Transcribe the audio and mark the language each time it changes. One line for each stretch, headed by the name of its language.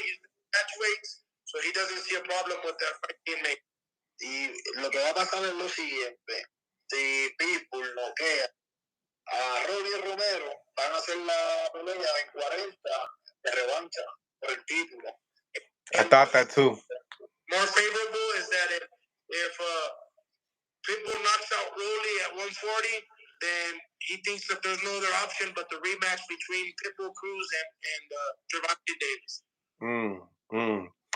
English: He's match weights, so he doesn't see a problem with that fight being made.
Spanish: Y lo que va a pasar es lo siguiente. Si Pitbull noquea a Ronnie Romero, van a hacer la pelea en 40 de revancha por el título.
English: I thought that too. More favorable is that if Pitbull knocks out Rolly at 140, then he thinks that there's no other option but the rematch between Pitbull Cruz and Gervonta Davis.